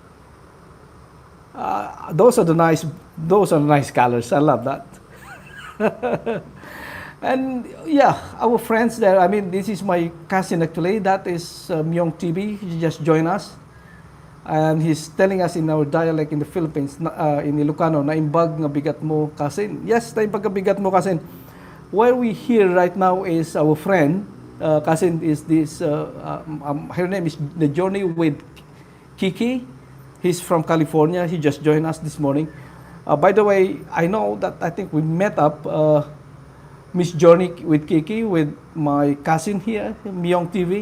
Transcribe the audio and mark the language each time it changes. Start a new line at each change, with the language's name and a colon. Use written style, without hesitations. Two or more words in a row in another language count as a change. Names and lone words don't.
English: Those are nice colors. I love that. And yeah, our friends there. I mean, this is my cousin actually. That is Myong TV. He just joined us, and he's telling us in our dialect in the Philippines, in Ilocano,
Iloko: naimbag nga bigat mo
English: cousin.
Iloko: Yes, naimbag nga bigat mo cousin.
English: Where we here right now is our friend, cousin is this, her name is The Journey with Kiki. He's from California. He just joined us this morning. By the way, I know that I think we met up Miss Journey with Kiki with my cousin here, Myong TV.